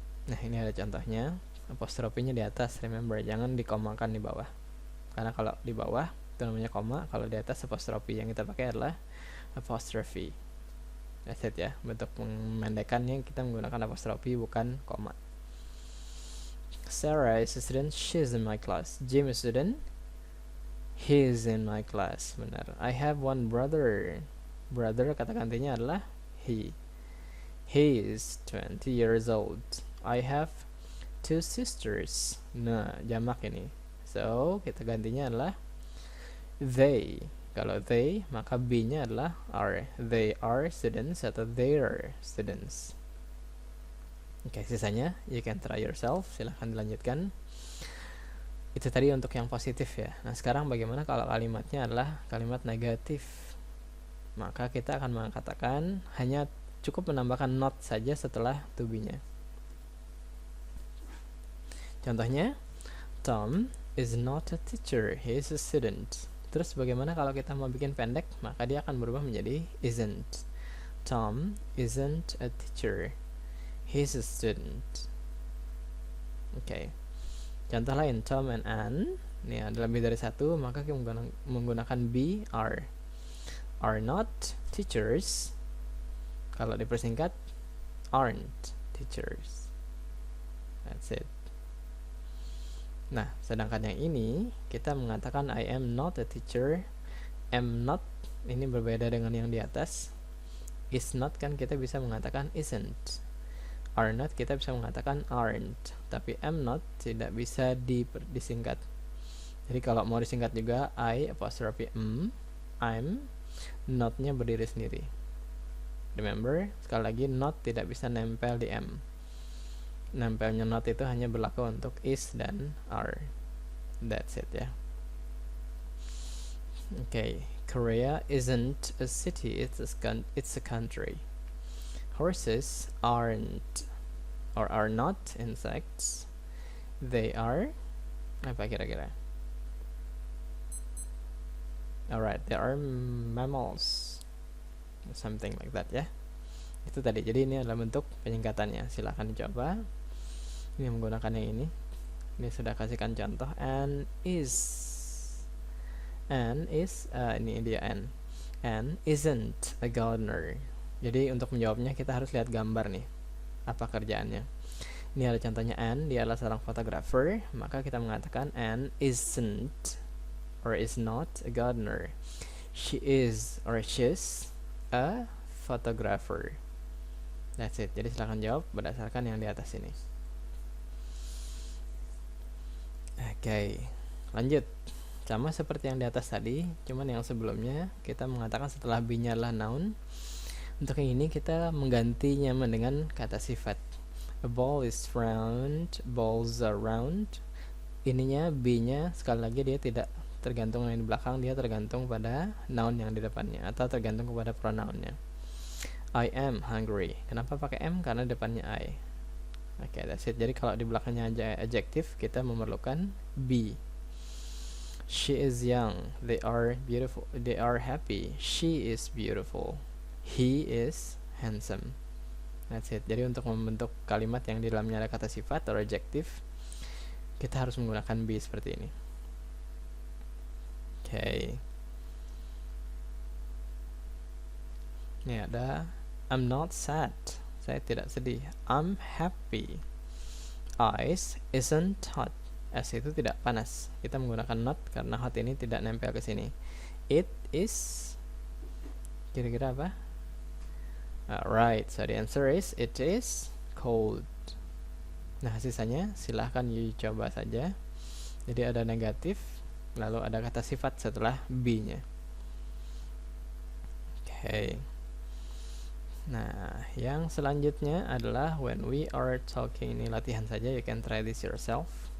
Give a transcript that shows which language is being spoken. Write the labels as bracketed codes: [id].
[id] Nah, ini ada contohnya. Apostrofinya di atas, remember, jangan dikomakan di bawah. Karena kalau di bawah itu namanya koma, kalau di atas apostrofi. Yang kita pakai adalah apostrophe. [en] That's it [id] ya, bentuk pemendekannya kita menggunakan apostrofi bukan koma. [en] Sarah is a student, she's in my class. Jim is a student, he's in my class. [id] Benar. [en] I have one brother. Brother [id] kata gantinya adalah [en] he. He is 20 years old. I have two sisters. [id] Nah, jamak ini. So, kita gantinya adalah they. Kalau they, maka be-nya adalah are. [en] They are students atau they're students. [id] Oke, sisanya [en] you can try yourself. [id] Silahkan dilanjutkan. Itu tadi untuk yang positif ya. Nah, sekarang bagaimana kalau kalimatnya adalah kalimat negatif? Maka kita akan mengatakan hanya cukup menambahkan not saja setelah to be-nya. [en] Contohnya, Tom is not a teacher, he is a student. [id] Terus bagaimana kalau kita mau bikin pendek? Maka dia akan berubah menjadi isn't. [en] Tom isn't a teacher, he's a student. [id] Oke. Contoh lain, Tom and Anne. Ini ada lebih dari satu, maka kita menggunakan be, [en] are not teachers. [id] Kalau dipersingkat, aren't teachers. [en] That's it. [id] Nah, sedangkan yang ini kita mengatakan [en] I am not a teacher. [id] Am not ini berbeda dengan yang di atas. Is not kan kita bisa mengatakan isn't. Are not kita bisa mengatakan aren't. Tapi am not tidak bisa disingkat. Jadi kalau mau disingkat juga I apostrophe I'm, not-nya berdiri sendiri. Remember, sekali lagi not tidak bisa nempel di am. Nempelnya not itu hanya berlaku untuk is dan are. [en] That's it ya. Okay, Korea isn't a city, it's a country. Horses aren't or are not insects. They are [id] apa kira-kira? [en] Alright, there are mammals, something like that ya. [id] Itu tadi. Jadi ini adalah bentuk penyingkatannya. Silahkan dicoba. Ini menggunakan yang ini. Ini sudah kasihkan contoh. Anne is, ini dia Anne. [en] Anne isn't a gardener. [id] Jadi untuk menjawabnya kita harus lihat gambar nih, apa kerjaannya. Ini ada contohnya Anne, dia adalah seorang fotografer. Maka kita mengatakan [en] Anne isn't or is not a gardener. She is or she's a photographer. That's it. [id] Jadi silahkan jawab berdasarkan yang di atas ini. Oke, lanjut. Sama seperti yang di atas tadi, cuman yang sebelumnya kita mengatakan setelah be-nya adalah noun. Untuk yang ini kita menggantinya dengan kata sifat. [en] A ball is round, balls are round. [id] Ininya be-nya sekali lagi dia tidak tergantung yang di belakang, dia tergantung pada noun yang di depannya atau tergantung kepada pronounnya. [en] I am hungry. [id] Kenapa pakai am? Karena depannya I. Oke, [en] that's it. [id] Jadi kalau di belakangnya aja adjektif, kita memerlukan be. [en] She is young. They are beautiful. They are happy. She is beautiful. He is handsome. That's it. [id] Jadi untuk membentuk kalimat yang di dalamnya ada kata sifat atau adjektif, kita harus menggunakan be seperti ini. Oke. [en] Ini ada I'm not sad. [id] Saya tidak sedih. [en] I'm happy. Ice isn't hot. [id] Es itu tidak panas. Kita menggunakan not karena hot ini tidak nempel ke sini. [en] It is. [id] Kira-kira apa? [en] Right. So the answer is it is cold. [id] Nah, sisanya silahkan coba saja. Jadi ada negatif, lalu ada kata sifat setelah be-nya. Oke. Nah, yang selanjutnya adalah [en] when we are talking. [id] Ini latihan saja, [en] you can try this yourself.